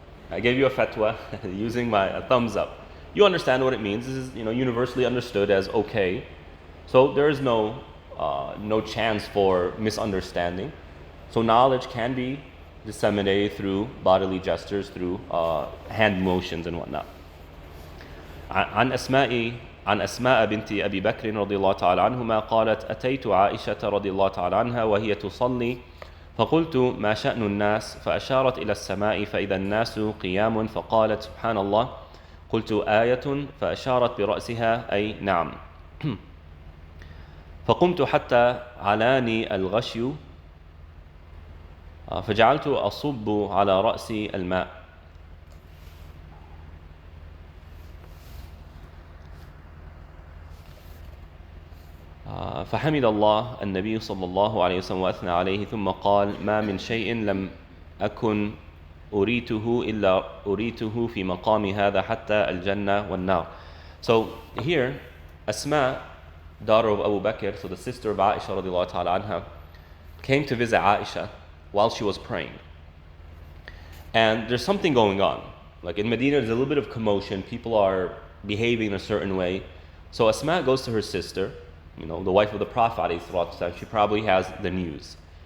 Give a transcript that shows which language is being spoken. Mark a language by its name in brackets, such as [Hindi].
[English] I gave you a fatwa using my thumbs up. You understand what it means. This is universally understood as okay. So there is no chance for misunderstanding. So knowledge can be disseminated through bodily gestures, through hand motions and whatnot. [Arabic] عن أسماء بنت أبي بكر رضي الله تعالى عنهما قالت أتيت عائشة رضي الله تعالى عنها وهي تصلي فقلت ما شأن الناس فأشارت إلى السماء فإذا الناس قيام فقالت سبحان الله قلت آية فأشارت برأسها أي نعم فقمت حتى علاني الغشي فجعلت أصب على رأسي الماء فحمد الله النبي صلى الله عليه وسلم وأثنى عليه ثم قال ما من شيء لم أكن أريته إلا أريته في مقام هذا حتى الجنة والنار. [English] So here, Asma, daughter of Abu Bakr, so the sister of Aisha radiallahu ta'ala anha, came to visit Aisha while she was praying. And there's something going on. Like in Medina, there's a little bit of commotion. People are behaving in a certain way. So Asma goes to her sister, the wife of the Prophet, she probably has the news.